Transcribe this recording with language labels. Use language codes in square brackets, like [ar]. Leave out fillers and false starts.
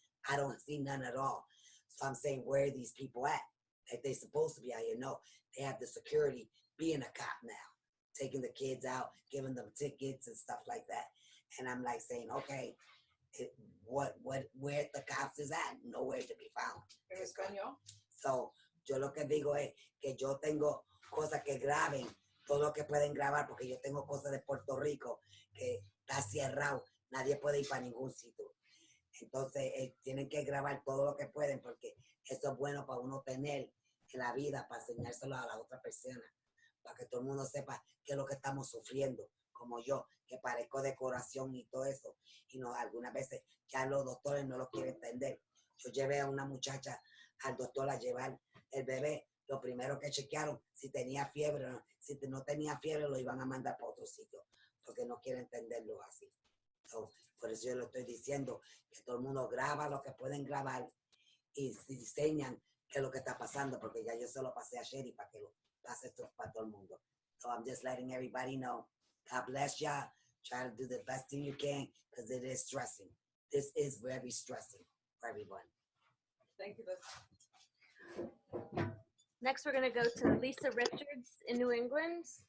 [en] I don't see none at all. So I'm saying, where are these people at? Like they supposed to be out here. No, they have the security being a cop now, taking the kids out, giving them tickets and stuff like that. And I'm like saying, okay, where the cops is at? Nowhere to be found. [es] ¿En español? [en] So [es] yo lo que digo es que yo tengo cosas que graben, todo lo que pueden grabar, porque yo tengo cosas de Puerto Rico que está cerrado, nadie puede ir para ningún sitio. Entonces tienen que grabar todo lo que pueden, porque eso es bueno para uno tener en la vida, para enseñárselo a la otra persona, para que todo el mundo sepa qué es lo que estamos sufriendo, como yo, que parezco decoración y todo eso. Y no, algunas veces ya los doctores no lo quieren entender. Yo llevé a una muchacha al doctor a llevar el bebé. Lo primero que chequearon, si tenía fiebre o no. Si no tenía fiebre, lo iban a mandar para otro sitio, porque no quieren entenderlo así. [en] So, [es] por eso yo lo estoy diciendo, que todo el mundo graba lo que pueden grabar y diseñan qué es lo que está pasando, porque ya yo se lo pasé a Cheri para que lo pase esto para todo el mundo. [en] So I'm just letting everybody know. God bless y'all. Try to do the best thing you can, because it is stressing. This is very stressing for everyone. Thank you, Liz. Next, we're going to go to Lisa Richards in New England.